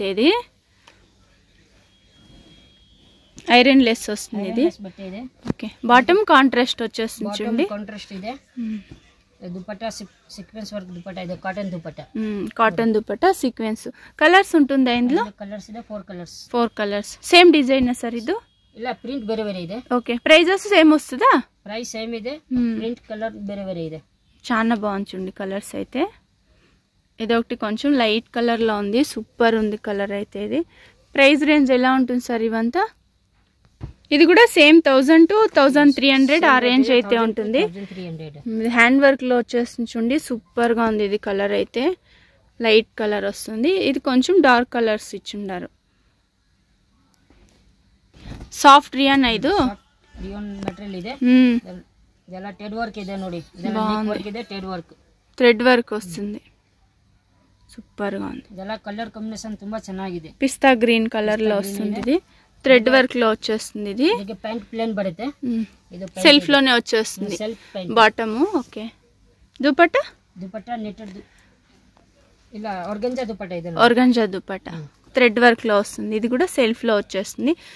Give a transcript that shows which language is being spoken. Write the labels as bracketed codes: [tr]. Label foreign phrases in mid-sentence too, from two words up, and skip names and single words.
[te] ఇది ఐరన్ లెస్ వస్తుంది ఇది. ఓకే, బాటమ్ కాంట్రాస్ట్ వచ్చేస్తుంది చూడండి. [kn] కాంట్రాస్ట్ ಇದೆ. [te] దుపట్టా సీక్వెన్స్ వర్క్ దుపట్టా ಇದೆ, కాటన్ దుపట్టా. కాటన్ దుపట్టా సీక్వెన్స్. కలర్స్ ఉంటుందా ఇందులో? [kn] కలర్స్ ಇದೆ 4 కలర్స్. [te] 4 కలర్స్. సేమ్ డిజైన్ సార్ ఇది? [kn] ಇಲ್ಲ, ಪ್ರಿಂಟ್ ಬೇರೆ ಬೇರೆ ಇದೆ. [te] ఓకే, ప్రైజెస్ సేమ్ వస్తుందా? [kn] ప్రైస్ సేమ్ ಇದೆ, ప్రింట్ కలర్ ಬೇರೆ ಬೇರೆ ಇದೆ. [te] చాలా బాగుంది చూడండి కలర్స్ అయితే. ఇది ఒకటి కొంచెం లైట్ కలర్ లో ఉంది. సూపర్ ఉంది కలర్ అయితే. ఇది ప్రైస్ రేంజ్ ఎలా ఉంటుంది సార్ ఇవంతా? ఇది కూడా సేమ్ 1000 to 1300 ఆ రేంజ్ అయితే ఉంటుంది. హ్యాండ్ వర్క్ లో వచ్చేస్తుంది చూడండి. సూపర్ గా ఉంది ఇది కలర్ అయితే. లైట్ కలర్ వస్తుంది. ఇది కొంచెం డార్క్ కలర్స్ ఇచ్చిండారు. సాఫ్ట్ రియాన్. ఇది [kn] రియాన్ మెటీరియల్ ಇದೆ. ಇದೆಲ್ಲ ಥ್ರೆಡ್ ವರ್ಕ್ ಇದೆ ನೋಡಿ. ಇದೆಲ್ಲ ನೆಕ್ ವರ್ಕ್ ಇದೆ, ಥ್ರೆಡ್ ವರ್ಕ್. [te] థ్రెడ్ వర్క్ వస్తుంది. సూపర్ గా ఉంది. [kn] ಇದೆಲ್ಲ ಕಲರ್ ಕಾಂಬಿನೇಷನ್ ತುಂಬಾ ಚೆನ್ನಾಗಿದೆ. [te] పిస్తా గ్రీన్ కలర్ లో వస్తుంది. ఇది థ్రెడ్ వర్క్ లో వచ్చేస్తుంది. ఇది ప్యాంట్ ప్లేన్ పడితే సెల్ఫ్ లోనే వచ్చేస్తుంది బాటమ్. ఓకే, దుపట్టా నెట్టెడ్ ఇలా ఆర్గంజా దుపట్టా ಇದೆ. ఆర్గంజా దుపట్టా థ్రెడ్ వర్క్ లో వస్తుంది. ఇది కూడా సెల్ఫ్ లో వచ్చేస్తుంది.